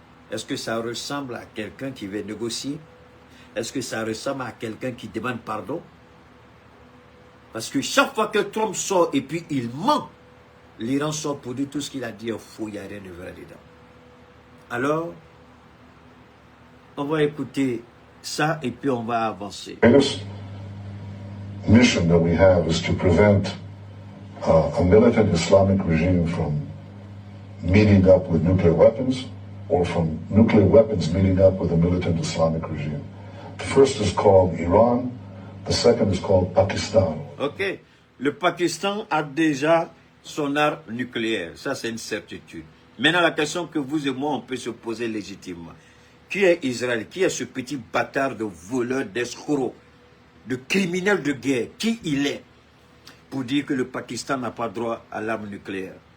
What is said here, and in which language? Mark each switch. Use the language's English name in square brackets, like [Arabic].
[French] Est-ce que ça ressemble à quelqu'un qui veut négocier? Est-ce que ça ressemble à quelqu'un qui demande pardon? Parce que chaque fois que Trump sort et puis il ment, l'Iran sort pour dire tout ce qu'il a dit est faux, il n'y a rien de vrai dedans. Alors, on va écouter ça et puis on va avancer. [English] The greatest mission that we have is to prevent a militant Islamic regime from meeting up with nuclear weapons or from nuclear weapons meeting up with a militant Islamic regime. The first is called Iran, the second is called Pakistan. [French] Ok, le Pakistan a déjà son arme nucléaire, ça c'est une certitude. Maintenant la question que vous et moi on peut se poser légitimement, qui est Israël? Qui est ce petit bâtard de voleur, d'escroc, de criminel de guerre? Qui il est pour dire que le Pakistan n'a pas droit à l'arme nucléaire?